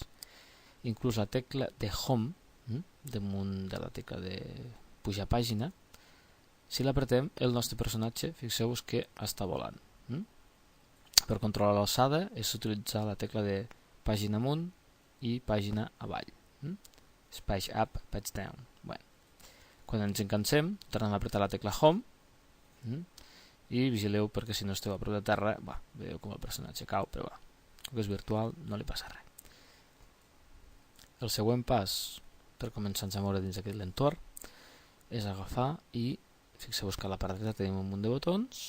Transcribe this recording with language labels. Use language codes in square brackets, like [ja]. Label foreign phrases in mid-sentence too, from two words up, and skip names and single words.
[ca] Inclús la tecla de Home, damunt de la tecla de pujar pàgina, si l'apretem, el nostre personatge, fixeu-vos que està volant. Per controlar l'alçada és utilitzar la tecla de pàgina amunt i pàgina avall. [en] Page up, page down. [ca] Quan ens encansem, tornem a apretar la tecla Home i vigileu perquè si no esteu a prop de terra, veieu com el personatge cau, però com que és virtual no li passa res. El següent pas per començar a moure dins d'aquest entorn és agafar i fixeu-vos que a la part dreta tenim un munt de botons.